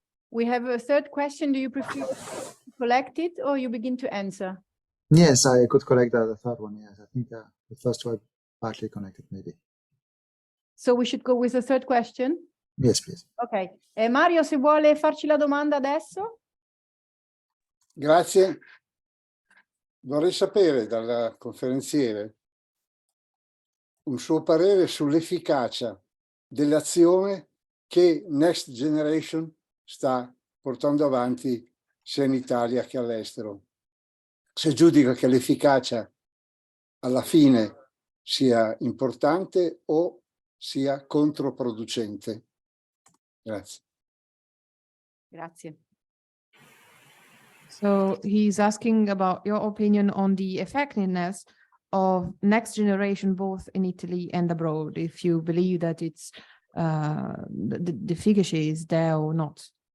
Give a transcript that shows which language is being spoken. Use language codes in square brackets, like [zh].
[en] We have a third question. Do you prefer to collect it or you begin to answer? Yes, I could collect the third one. Yes, I think the first two are partly connected, maybe. So we should go with the third question? Yes, please. Ok. [it] Mario, se vuole farci la domanda adesso? Grazie. Vorrei sapere dalla conferenziere un suo parere sull'efficacia dell'azione che Next Generation sta portando avanti sia in Italia che all'estero. Se giudica che l'efficacia alla fine sia importante o sia controproducente. Grazie. Grazie. [en] So he's asking about your opinion on the effectiveness of Next Generation, both in Italy and abroad, if you believe that it's the efficacy is there or not.